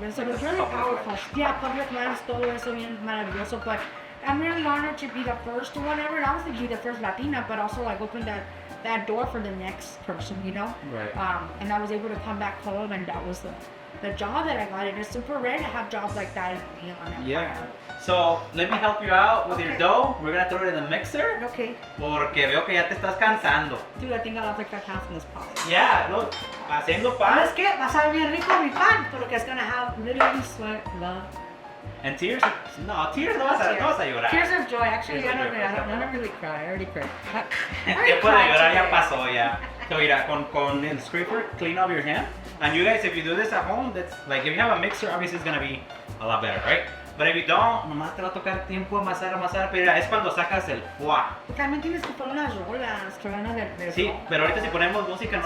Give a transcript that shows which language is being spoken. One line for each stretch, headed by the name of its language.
English: And so it's really powerful. Yeah, public lands,
Spanish: todo eso bien maravilloso,
English: but I'm really honored to be the first one ever, not only be the first Latina, but also like open that door for the next person, Right. And I was able to come back home, and that was the job that I got. And it's super rare to have jobs like that in Empire. Yeah. So let me help you out with your dough. We're gonna throw it in the mixer. Okay.
Spanish: Porque veo que ya te estás cansando.
English: Dude, I think I'll have to cut half in this pot. Yeah, look,
Spanish: haciendo pan. ¿Sabes qué? Va a saber bien rico mi pan, porque
English: it's gonna have literally sweat, love. And tears? No, tears
Spanish: no vas a llorar.
English: Tears of joy. Actually, Tears I of joy. don't really cry. I already cried.
Spanish: El tiempo de llorar ya pasó ya.
English: So mira, con el scraper, clean up your hand. And you guys, if you do this at home, that's like if you have a mixer, obviously it's gonna be a lot better, right? But if you don't,
Spanish: nomás te va a tocar tiempo amasar, pero mira, es cuando sacas el fuá. También tienes que poner unas rolas, que van a ver. Sí, pero ahorita si ponemos música no,